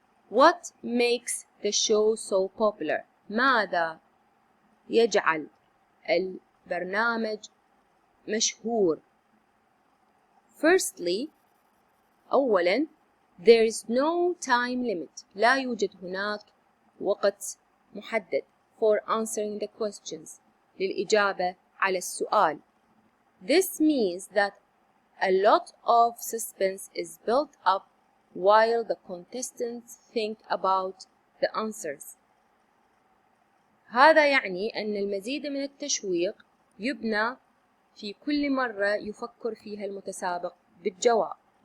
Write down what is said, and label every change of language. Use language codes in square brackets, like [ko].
[en] What makes the show so popular? [ar] ماذا يجعل البرنامج مشهور؟ [en] Firstly, [ar] أولاً, [en] there is no time limit. [ar] لا يوجد هناك وقت محدد [en] for answering the questions. [ar] للإجابة على السؤال. [en] This means that a lot of suspense is built up while the contestants think about the answers. [ar] هذا يعني أن المزيد من التشويق يبنى في كل مرة يفكر فيها المتسابق بالجواب.